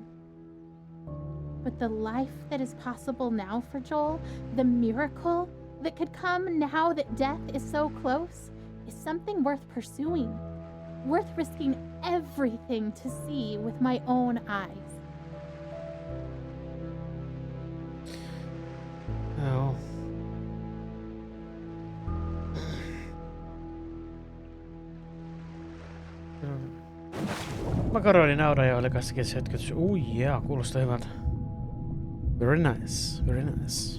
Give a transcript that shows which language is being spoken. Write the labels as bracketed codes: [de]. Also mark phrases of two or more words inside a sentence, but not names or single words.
[en] But the life that is possible now for Joel, the miracle that could come now that death is so close, is something worth pursuing. Worth risking everything to see with my own eyes. [fi] Joo. Makaroninauraja oli kanssa hetket. Yeah, kuulostaa hyvältä. [en] Very nice, very nice.